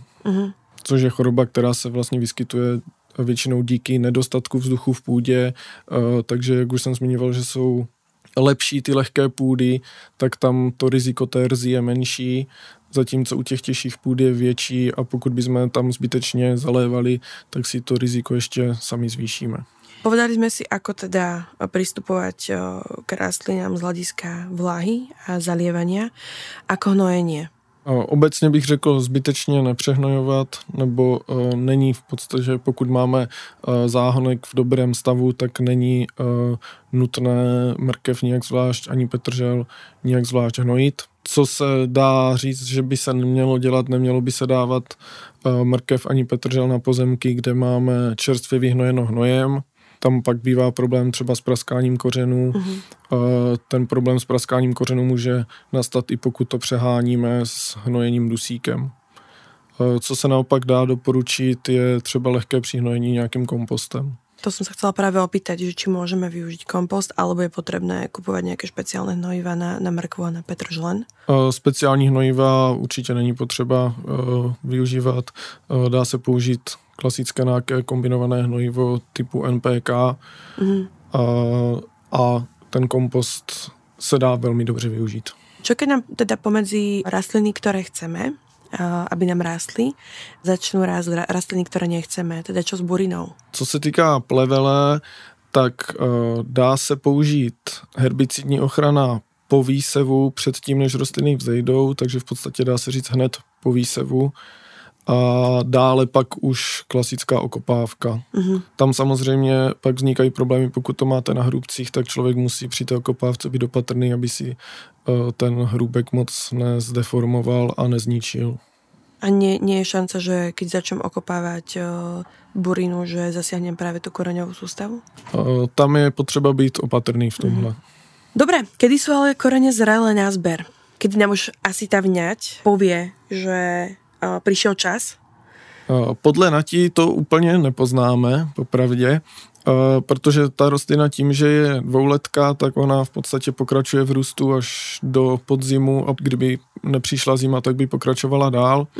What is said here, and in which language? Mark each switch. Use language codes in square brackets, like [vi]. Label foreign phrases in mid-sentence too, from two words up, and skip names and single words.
[cs] Což je choroba, která se vlastně vyskytuje většinou díky nedostatku vzduchu v půdě, takže jak už jsem zmiňoval, že jsou lepší ty lehké půdy, tak tam to riziko té rzi je menší, zatímco u těch těžších půd je větší a pokud bychom tam zbytečně zalévali, tak si to riziko ještě sami zvýšíme. [sk] Povedali sme si, ako teda pristupovať k rastlinám z hľadiska vláhy a zalievania, ako hnojenie. [cs] Obecně bych řekl zbytečně nepřehnojovat, nebo není v podstatě, pokud máme záhonek v dobrém stavu, tak není nutné mrkev nijak zvlášť, ani petržel nijak zvlášť hnojit. Co se dá říct, že by se nemělo dělat, nemělo by se dávat mrkev ani petržel na pozemky, kde máme čerstvě vyhnojeno hnojem. Tam pak bývá problém třeba s praskáním kořenů. Ten problém s praskáním kořenů může nastat i pokud to přeháníme s hnojením dusíkem. Co se naopak dá doporučit, je třeba lehké přihnojení nějakým kompostem. [sk] To som sa chcela práve opýtať, že či môžeme využiť kompost, alebo je potrebné kupovať nejaké špeciálne hnojiva na mrkvu a na petržlen? [cs] Speciální hnojiva určitě není potřeba využívat. Dá se použít klasické nějaké kombinované hnojivo typu NPK a ten kompost se dá velmi dobře využít. [sk] Čo keď nám teda pomedzi rastliny, ktoré chceme, aby nám rástli, začnú rásť rastliny, ktoré nechceme, teda čo s burinou? [cs] Co se týká plevele, tak dá se použít herbicidní ochrana po výsevu předtím, než rostliny vzejdou, takže v podstatě dá se říct hned po výsevu. A dále pak už klasická okopávka. Tam samozřejmě pak vznikají problémy, pokud to máte na hrůbcích, tak člověk musí při té okopávce být opatrný, aby si ten hrůbek moc nezdeformoval a nezničil. [sk] A nie je šanca, že keď začnem okopávať burinu, že zasiahnem práve tú koreňovú sústavu? [cs] Tam je potřeba být opatrný v tomhle. [sk] Dobre, kedy sú ale korene zrelé na zber? Kedy nám už asi tá vňať povie, [cs] že přišel čas? Podle natí to úplně nepoznáme, popravdě, protože ta rostlina tím, že je dvouletka, tak ona v podstatě pokračuje v růstu až do podzimu a kdyby nepřišla zima, tak by pokračovala dál.